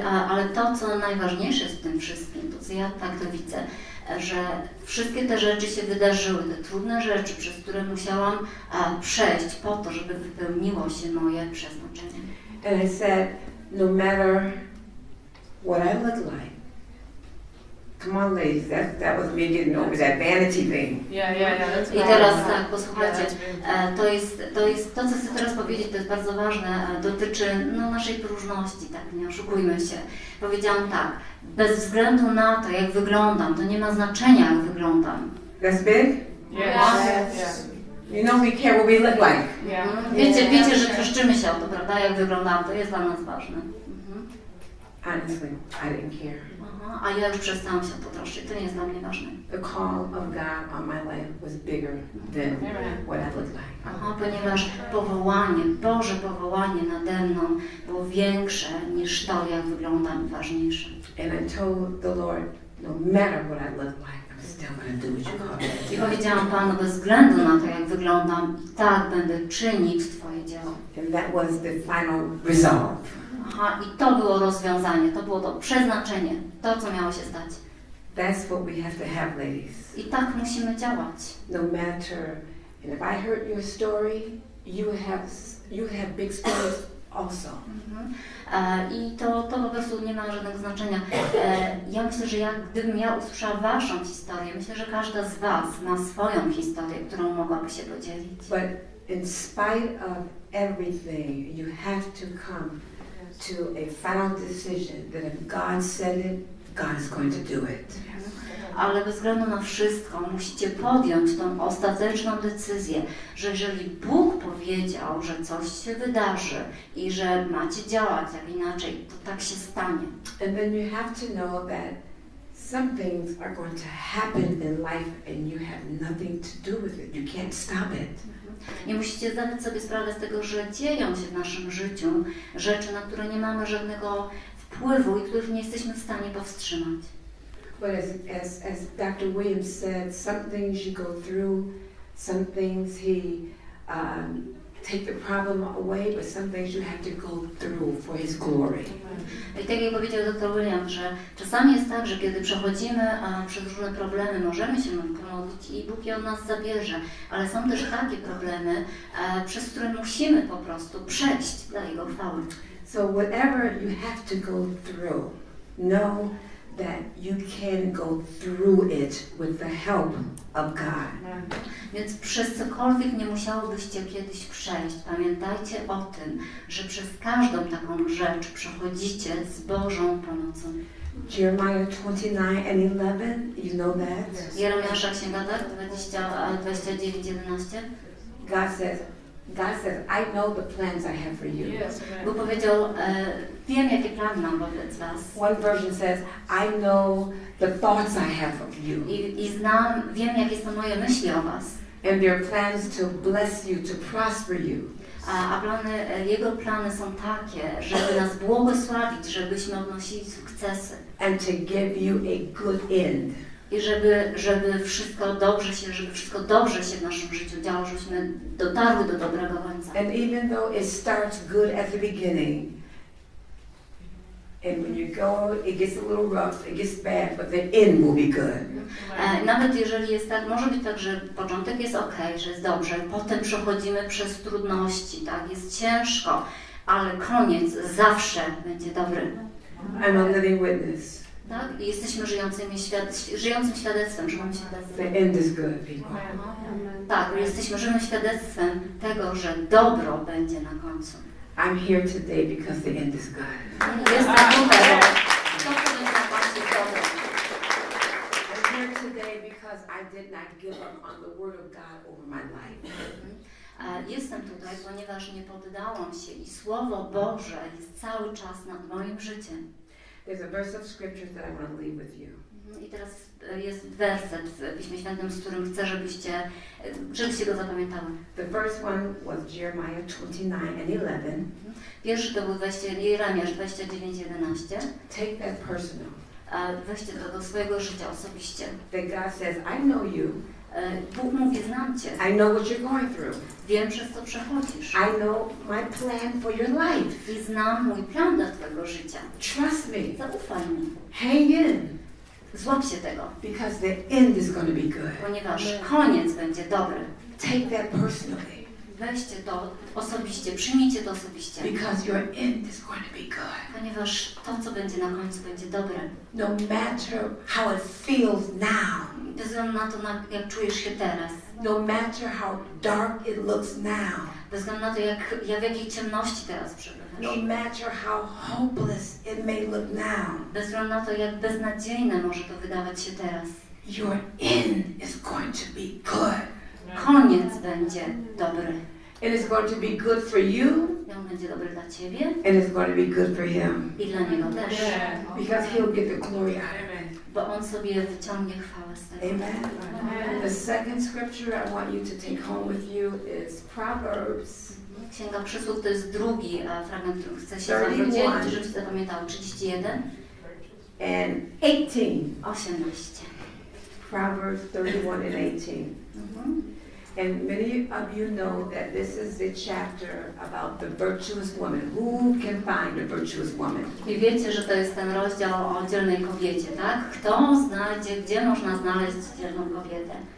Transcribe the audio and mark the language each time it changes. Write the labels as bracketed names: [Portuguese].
[Polish] Ale to, co najważniejsze jest w tym wszystkim, to co ja tak to widzę, że wszystkie te rzeczy się wydarzyły, te trudne rzeczy, przez które musiałam przejść po to, żeby wypełniło się moje przeznaczenie. [English] And I said, no matter what I look like, come on ladies, that was me getting over that vanity thing. Yeah. [Polish] I teraz tak, posłuchajcie, to jest to, co chcę teraz powiedzieć, to jest bardzo ważne, dotyczy naszej próżności, tak, nie oszukujmy się. Powiedziałam tak, bez względu na to, jak wyglądam, to nie ma znaczenia, jak wyglądam. [English] That's big? Yes. You know we care what we look like. [Polish] Wiecie, że troszczymy się o to, prawda, jak wyglądam, to jest dla nas ważne. [English] honestly, I didn't care. [Polish] Aha, a ja już przestałam się o to troszczyć, to nie jest dla mnie ważne. [English] The call of God on my life was bigger than what I looked like. [Polish] Aha, ponieważ powołanie, Boże powołanie nade mną było większe niż to, jak wyglądam, ważniejsze. [English] And I told the Lord, no matter what I look like, I'm still going to do what you call me to I do. [Polish] powiedziałam Panu, bez względu na to, jak wyglądam, i tak będę czynić Twoje dzieło. [English] And that was the final resolve. [Polish] Aha, i to było rozwiązanie, to było to przeznaczenie, to, co miało się stać. [English] That's what we have to have, ladies. [Polish] I tak musimy działać. [English] No matter, and if I heard your story, you have big stories also. [Polish] I to po prostu nie ma żadnego znaczenia. Ja myślę, że gdybym ja usłyszała Waszą historię, myślę, że każda z Was ma swoją historię, którą mogłaby się podzielić. [English] But in spite of everything, you have to come to a final decision that if God said it, God is going to do it. [Polish] Ale bez względu na wszystko musicie podjąć tą ostateczną decyzję, że jeżeli Bóg powiedział, że coś się wydarzy i że macie działać jak inaczej, to tak się stanie. [English] And then you have to know that some things are going to happen in life and you have nothing to do with it. You can't stop it. [Polish] I musicie zdawać sobie sprawę z tego, że dzieją się w naszym życiu rzeczy, na które nie mamy żadnego wpływu i których nie jesteśmy w stanie powstrzymać. [English] But as Dr. Williams said, some things you go through, some things he take the problem away, but some things you have to go through for his glory. [Polish] I tak jak powiedział dr William, że czasami jest tak, że kiedy przechodzimy przez różne problemy, możemy się pomodlić i Bóg je od nas zabierze, ale są też takie problemy, przez które musimy po prostu przejść dla Jego chwały. [English] So whatever you have to go through, know that you can go through it with the help of God. [Polish] Więc przez cokolwiek nie musiałobyście kiedyś przejść, pamiętajcie o tym, że przez każdą taką rzecz przechodzicie z Bożą pomocą. [English] Jeremiah 29:11, you know that? [Polish] Jeremiasza Księga 29:11. [English] God says, I know the plans I have for you. [Polish] Bóg powiedział, wiem jakie plany mam wobec was. [English] One version says, I know the thoughts I have of you. [Polish] I wiem jakie są moje myśli o was. [English] And their plans to bless you, to prosper you. [Polish] A Jego plany są takie, żeby nas błogosławić, żebyśmy odnosili sukcesy. [English] And to give you a good end. [Polish] I żeby wszystko dobrze się w naszym życiu działo, żebyśmy dotarły do dobrego końca. [English] And even though it starts good at the beginning, and when you go, it gets a little rough, it gets bad, but the end will be good. [Polish] Nawet jeżeli jest tak, może być tak, że początek jest okej, że jest dobrze, potem przechodzimy przez trudności, tak, jest ciężko, ale koniec zawsze będzie dobry. [English] I'm a living witness. [Polish] Tak? I jesteśmy żyjącym świadectwem, żywym świadectwem. [English] The end is good, people. [Polish] Tak, jesteśmy żywym świadectwem tego, że dobro będzie na końcu. [English] I'm here today because the end is good. [Polish] Jestem tutaj, bo to, co będzie na końcu, jest dobre. [English] I'm here today because I did not give up on the word of God over my life. [Polish] Jestem tutaj, ponieważ nie poddałam się i Słowo Boże jest cały czas nad moim życiem. [English] There's a verse of scripture that I want to leave with you. [Polish] I teraz jest werset w Piśmie Świętym, z którym chcę, żebyście go zapamiętały. [English] The first one was Jeremiah 29:11. [Polish] Pierwszy to był Jeremiasz 29:11. [English] Take that personal. [Polish] Weźcie to do swojego życia osobiście. [English] That God says, I know you. [Polish] Bóg mówi, znam Cię. [English] I know what you're going through. [Polish] Wiem, przez co przechodzisz. [English] I know my plan for your life. [Polish] I znam mój plan dla Twojego życia. [English] Trust me. [Polish] Zaufaj mi. [English] Hang in. [Polish] Złap się tego. [English] Because the end is going to be good. [Polish] Ponieważ koniec będzie dobry. [English] Take that personally. [Polish] Weźcie to osobiście, przyjmijcie to osobiście. [English] Because your end is going to be good. [Polish] Ponieważ to, co będzie na końcu, będzie dobre. [English] No matter how it feels now. [Polish] Bez względu na to, jak czujesz się teraz. [English] No matter how dark it looks now. [Polish] Bez względu na to, w jakiej ciemności teraz przebywasz. [English] No matter how hopeless it may look now. [Polish] Bez względu na to, jak beznadziejne może to wydawać się teraz. [English] Your end is going to be good. [Polish] Koniec będzie dobry. [English] It is going to be good for you. [Polish] i on będzie dobry dla ciebie [English] and it's going to be good for him [Polish] i dla niego też, [English] because he'll get the glory out of it. [Polish] bo on sobie wyciągnie chwałę z tego. [English] Amen. The second scripture I want you to take home with you is Proverbs. [Polish] Księga Przysług to jest drugi fragment, który chcę się z wami podzielić, żebyście zapamiętały. [English] 31 and 18. [Polish] 18. [English] Proverbs 31 and 18. And many of you know that this is the chapter about the virtuous woman. Who can find a virtuous woman? [Polish] I wiecie, że to jest ten rozdział o dzielnej kobiecie, tak? Kto znajdzie, gdzie można znaleźć dzielną kobietę?